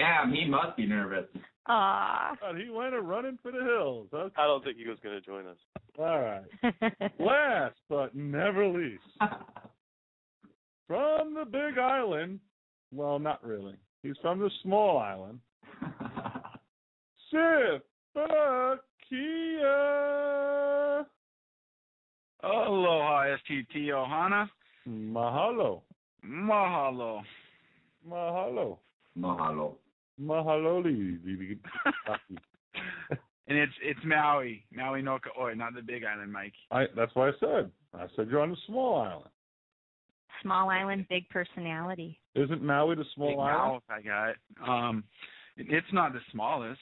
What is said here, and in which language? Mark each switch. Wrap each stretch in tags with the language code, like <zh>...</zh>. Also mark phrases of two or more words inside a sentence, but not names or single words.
<en>Damn, he must be nervous. Aww. He went running for the hills. Okay. I don't think he was going to join us. All right. Last but never least, from the Big Island, well, not really. He's from the small island. Sifakia. Aloha, STT Ohana. Mahalo. Mahalo. Mahalo. Mahalo. Mahalo. And it's Maui</en> <haw>no Ka'oi,</haw> <en>not the Big Island, Mike. That's what I said you're on the small island. Small island, big personality. Isn't Maui the small big island? Mouth, I got. It's not the smallest.</en>